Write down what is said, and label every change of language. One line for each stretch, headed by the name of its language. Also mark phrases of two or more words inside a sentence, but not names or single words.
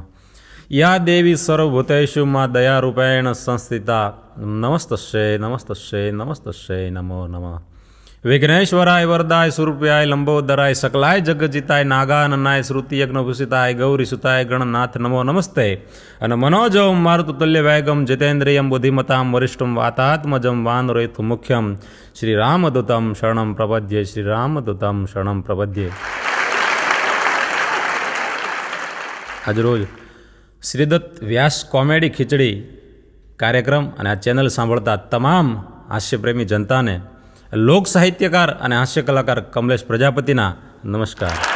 Sanskrit: या देवी सर्वभूतेषु मां दया रूपेण संस्थिता नमस्तस्यै नमस्तस्यै नमस्तस्यै नमो नमः। विघ्नेश्वराय वरदाय स्वरूप्याय लंबोदराय सकलाय जगजिताय नागाननाय श्रुति यज्ञभूषिताय गौरी सुताय गणनाथ नमो नमस्ते। અને મનોજમ મારુતુલ્ય વેગમ જીતેન્દ્રિયમ બુદ્ધિમતામ વરિષ્ઠમ વાતાત્મજમ વાનરેતુ મુખ્યમ શ્રી રામદૂતમ શરણમ પ્રપદ્યે શ્રી રામદૂતમ શરણમ પ્રપદ્યે।
Gujarati: આજરોજ શ્રીદત્ત વ્યાસ કોમેડી ખીચડી કાર્યક્રમ અને આ ચેનલ સાંભળતા તમામ હાસ્યપ્રેમી જનતાને લોક સાહિત્યકાર અને હાસ્ય કલાકાર કમલેશ પ્રજાપતિના નમસ્કાર।